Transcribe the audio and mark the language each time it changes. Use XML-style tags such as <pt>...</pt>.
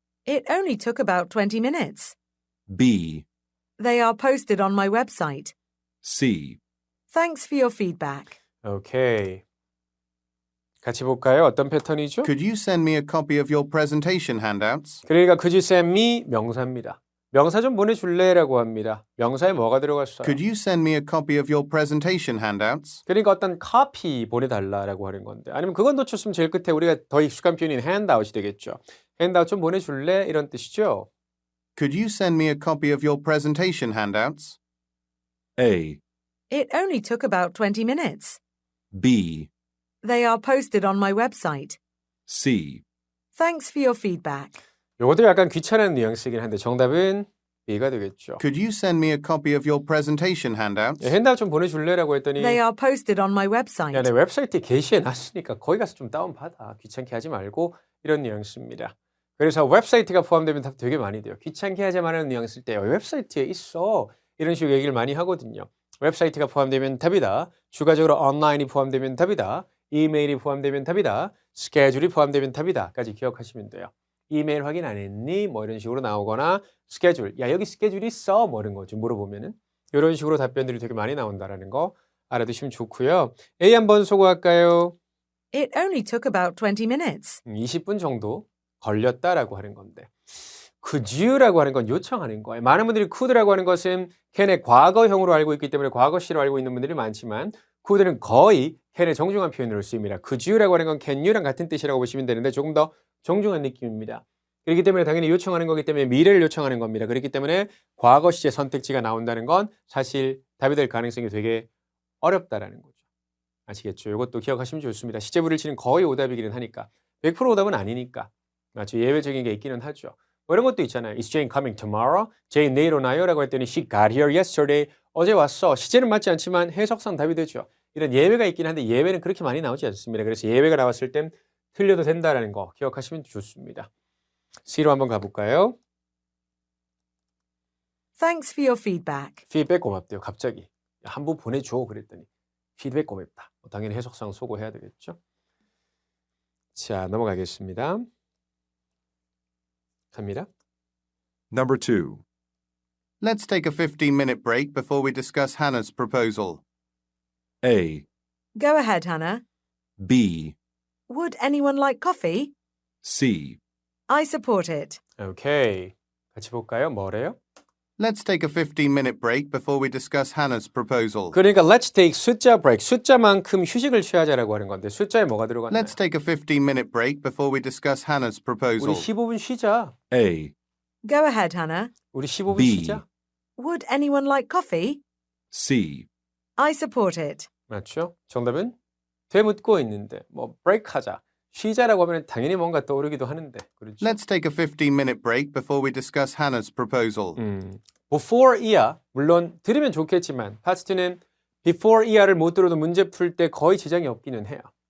<en>It only took about 20 minutes. B, They are posted on my website. C. Thanks for your feedback.</en> <ko>오케이. 같이 볼까요? 어떤 패턴이죠?</ko> <en>Could you send me a copy of your presentation handouts?</en> <ko>그러니까</ko> <en>could you send me</en> <ko>명사입니다. 명사 좀 보내줄래라고 합니다. 명사에 뭐가 들어갔어요?</ko> <en>Could you send me a copy of your presentation handouts?</en> <ko>그러니까 어떤 copy 보내달라라고 하는 건데 아니면 그건 놓쳤으면 제일 끝에 우리가 더 익숙한 표현인 handout이 되겠죠. handout 좀 보내줄래? 이런 뜻이죠.</ko> <en>Could you send me a copy of your presentation handouts? A, It only took about 20 minutes. B, They are posted on my website. C. Thanks for your feedback.</en> <ko>이것도 약간 귀찮은 뉘앙스이긴 한데 정답은 B가 되겠죠.</ko> <en>Could you send me a copy of your presentation handouts?</en> <ko>핸드아웃 좀 보내줄래라고 했더니</ko> <en>They are posted on my website.</en> <ko>야, 내 웹사이트에 게시해놨으니까 거기 가서 좀 다운받아. 귀찮게 하지 말고 이런 뉘앙스입니다. 그래서 웹사이트가 포함되면 답 되게 많이 돼요. 귀찮게 하자만 하는 뉘앙스일 때 웹사이트에 있어. 이런 식으로 얘기를 많이 하거든요. 웹사이트가 포함되면 답이다. 추가적으로 온라인이 포함되면 답이다. 이메일이 포함되면 답이다. 스케줄이 포함되면 답이다. 까지 기억하시면 돼요. 이메일 확인 안 했니? 뭐 이런 식으로 나오거나 스케줄. 야, 여기 스케줄 있어? 뭐 이런 거 좀 물어보면은 이런 식으로 답변들이 되게 많이 나온다라는 거 알아두시면 좋고요. A 한번 소개할까요? It only took about 20 minutes. 20분 정도 걸렸다라고 하는 건데 could you라고 하는 건 요청하는 거예요. 많은 분들이 could라고 하는 것은 can의 과거형으로 알고 있기 때문에 과거시로 알고 있는 분들이 많지만 could는 거의 can의 정중한 표현으로 쓰입니다. could you라고 하는 건 can you랑 같은 뜻이라고 보시면 되는데 조금 더 정중한 느낌입니다. 그렇기 때문에 당연히 요청하는 거기 때문에 미래를 요청하는 겁니다. 그렇기 때문에 과거 시제 선택지가 나온다는 건 사실 답이 될 가능성이 되게 어렵다라는 거죠. 아시겠죠? 이것도 기억하시면 좋습니다. 시제 불일치는 거의 오답이기는 하니까 100% 오답은 아니니까 맞죠? 예외적인 게 있기는 하죠. 뭐 이런 것도 있잖아요.</ko> <en>Is Jane coming tomorrow?</en> <ko>Jane 내일 오나요? 라고 했더니</ko> <en>She got here yesterday.</en> <ko>어제 왔어. 시제는 맞지 않지만 해석상 답이 되죠. 이런 예외가 있긴 한데 예외는 그렇게 많이 나오지 않습니다. 그래서 예외가 나왔을 땐 틀려도 된다는 거 기억하시면 좋습니다. C로 한번 가볼까요?</ko> <en>Thanks for your feedback.</en> <ko>피드백 고맙대요. 갑자기. 한번 보내줘. 그랬더니 피드백 고맙다. 당연히 해석상 소거해야 되겠죠. 자, 넘어가겠습니다. 갑니다.</ko> <en>Number 2. Let's take a 15-minute break before we discuss Hannah's proposal. A, Go ahead, Hannah. B, Would anyone like coffee? C. I support it.</en> <ko>오케이. 같이 볼까요? 뭐래요?</ko> <en>Let's take a 15-minute break before we discuss Hannah's proposal.</en> <ko>그러니까</ko> <en>let's take</en> <ko>숫자 break. 숫자만큼 휴식을 취하자라고 하는 건데 숫자에 뭐가 들어갔나요?</ko> <en>Let's take a 15-minute break before we discuss Hannah's</en> <ko>우리</ko> <en>proposal.</en> <ko>15분 쉬자.</ko> <en>A, Go ahead, Hannah.</en> <ko>우리 15분</ko> <en>B.</en> <ko>쉬자.</ko> <en>Would anyone like coffee? C. I support it.</en> <ko>맞죠? 정답은 되묻고 있는데 뭐 break 하자. 쉬자라고 하면 당연히 뭔가 떠오르기도 하는데 그렇죠?</ko> <en>Let's take a 15-minute break before we discuss Hannah's proposal.</en> <ko>before 이하 물론 들으면 좋겠지만 파트 2는 before 이하를 못 들어도 문제 풀 때 거의 지장이 없기는 해요.</ko>